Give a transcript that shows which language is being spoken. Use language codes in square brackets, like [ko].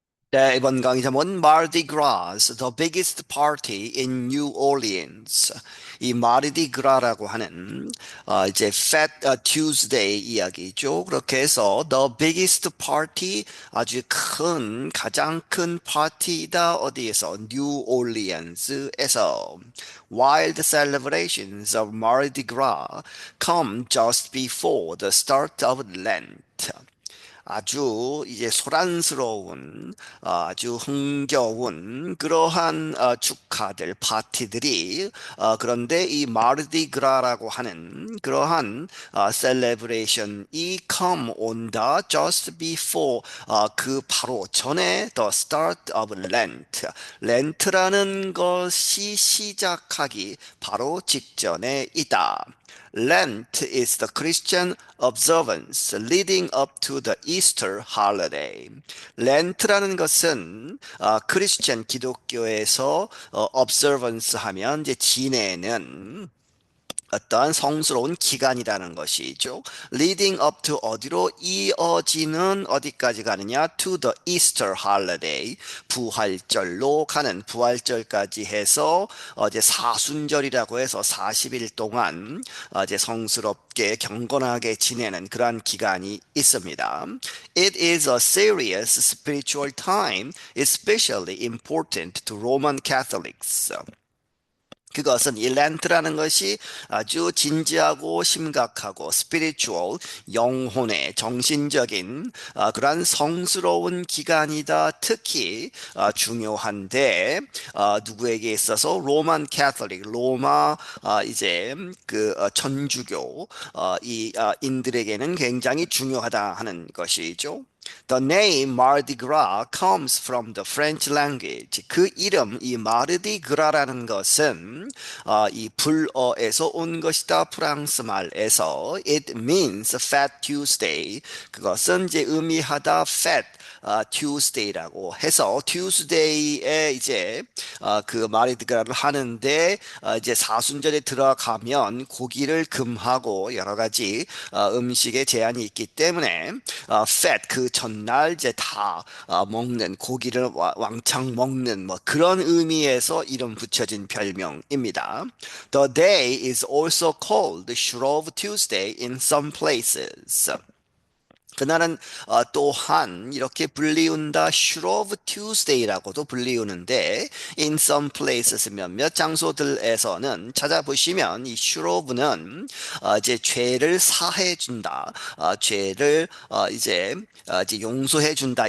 [ko] 네, 이번 강의 제목은 [en] Mardi Gras, the biggest party in New Orleans. [ko] 이 마르디 그라라고 하는 이제 Fat Tuesday 이야기죠. 그렇게 해서 [en] the biggest party [ko] 아주 큰 가장 큰 파티다 어디에서 [en] New Orleans에서 wild celebrations of Mardi Gras come just before the start of Lent. [ko] 아주 이제 소란스러운 아주 흥겨운 그러한 축하들 파티들이 그런데 이 마르디그라라고 하는 그러한 셀레브레이션이 come 온다 just before 그 바로 전에 [en] the start of Lent [ko] 렌트라는 것이 시작하기 바로 직전에 있다. [en] Lent is the Christian observance leading up to the Easter holiday. [ko] 렌트라는 것은 크리스천 기독교에서 observance 하면 이제 지내는 어떠한 성스러운 기간이라는 것이죠. [en] Leading up to [ko] 어디로 이어지는 어디까지 가느냐? [en] To the Easter holiday. [ko] 부활절로 가는 부활절까지 해서 이제 사순절이라고 해서 40일 동안 이제 성스럽게 경건하게 지내는 그러한 기간이 있습니다. [en] It is a serious spiritual time, especially important to Roman Catholics. [ko] 그것은 이 렌트라는 것이 아주 진지하고 심각하고 spiritual, 영혼의 정신적인 그러한 성스러운 기간이다. 특히 중요한데 누구에게 있어서 로만 캐톨릭, 로마 이제 그 천주교 이 인들에게는 굉장히 중요하다 하는 것이죠. [en] The name Mardi Gras comes from the French language. [ko] 그 이름, 이 마르디 그라라는 것은 이 불어에서 온 것이다. 프랑스 말에서 [en] it means Fat Tuesday. [ko] 그것은 이제 의미하다 fat Tuesday라고 해서 Tuesday에 이제 그 마르디그라를 하는데 이제 사순절에 들어가면 고기를 금하고 여러 가지 음식에 제한이 있기 때문에 fat 그 전날 이제 다 먹는 고기를 왕창 먹는 뭐 그런 의미에서 이름 붙여진 별명입니다. [en] The day is also called Shrove Tuesday in some places. [ko] 그날은 또한 이렇게 불리운다 슈로브 투스데이라고도 불리우는데 [en] in some places [ko] 몇몇 장소들에서는 찾아보시면 이 슈로브는 이제 죄를 사해 준다. 죄를 이제 용서해 준다.